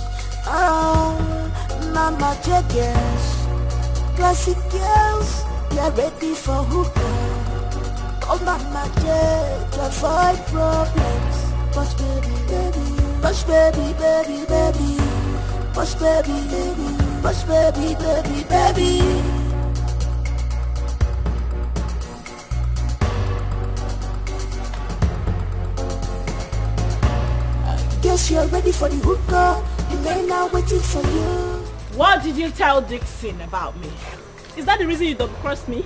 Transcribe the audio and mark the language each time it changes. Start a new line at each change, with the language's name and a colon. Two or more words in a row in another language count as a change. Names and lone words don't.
English: Oh, Mama J girls, classic girls, you're ready for hookah. Oh Mama J, to avoid problems. Push baby, baby, push baby, baby, baby, push baby, baby, push baby, baby, baby. Guess you're ready for the hookah. The men are waiting for you. What did you tell Dixon about me? Is that the reason you double-crossed me?